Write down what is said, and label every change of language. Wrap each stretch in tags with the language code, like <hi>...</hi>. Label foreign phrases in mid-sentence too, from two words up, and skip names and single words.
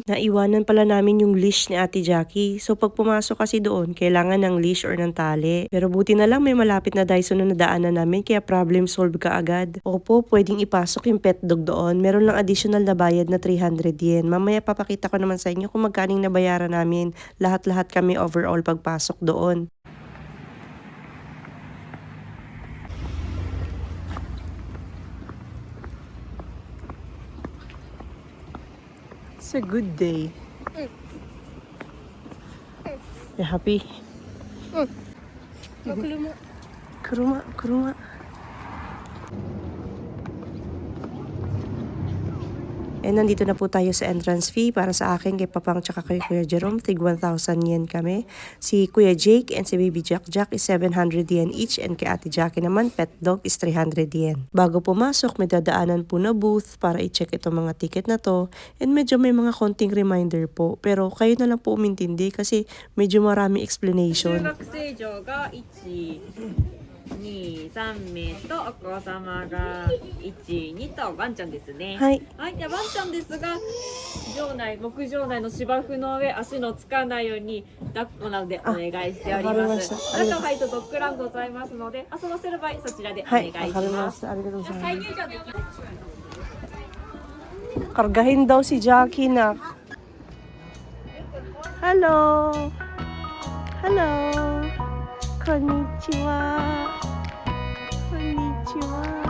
<tl>Naiwanan pala namin yung leash ni Ate Jackie.</tl> <en>So pag</en> <tl>pumasok kasi doon, kailangan ng leash or ng tali. Pero buti na lang may malapit na Daiso na nadaanan namin kaya</tl> <en>problem solve</en> <tl>ka agad. Opo, pwedeng ipasok yung</tl> <en>pet dog</en> <tl>doon. Meron lang additional na bayad na 300 yen. Mamaya papakita ko naman sa inyo kung magkaning nabayaran namin. Lahat-lahat kami overall pagpasok doon.</tl> <en>It's a good day. You happy? Kuruma.</en> <tl>And nandito na po tayo sa</tl> <en>entrance fee</en> <tl>para sa akin, kay Papang tsaka kay Kuya Jerome. Tig 1,000 yen kami. Si Kuya Jake and si Baby Jack Jack</tl> <en>is 700 yen each</en> <tl>and kay Ate Jackie naman,</tl> <en>pet dog is 300 yen.</en> <tl>Bago pumasok, may dadaanan po na booth para i-check itong mga ticket na to. And medyo may mga konting reminder po. Pero kayo na lang po umintindi kasi medyo marami explanation.</tl> <ja>2、3 名とお子様が1、2とワンちゃんですね。はい。はい、でワンちゃんですが、木場内の芝生の上、足のつかないように抱っこなのでお願いしております。中入るとドッグランございますので、遊ばせる場合そちらでお願いします。わかりました。ありがとうございます。再入場できます。</ja> <tl>Kargahin daw si Jackie na.</tl> <en>Hello. Hello.</en> <ja>こんにちは。こんにちは.</ja>